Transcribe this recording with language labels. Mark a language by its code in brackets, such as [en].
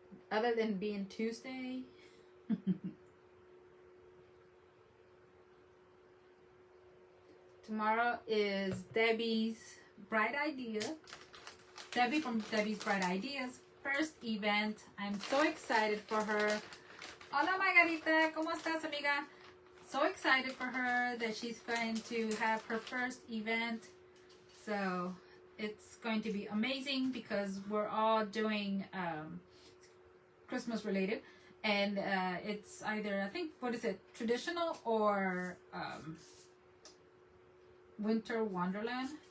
[en] Other than being Tuesday? Tomorrow is Debbie's Bright Idea. Debbie from Debbie's Bright Ideas first event. I'm so excited for her. [es] Hola Margarita, ¿cómo estás, amiga? [en] So excited for her that she's going to have her first event. So it's going to be amazing because we're all doing Christmas related. And it's either, I think, what is it, traditional or Winter Wonderland.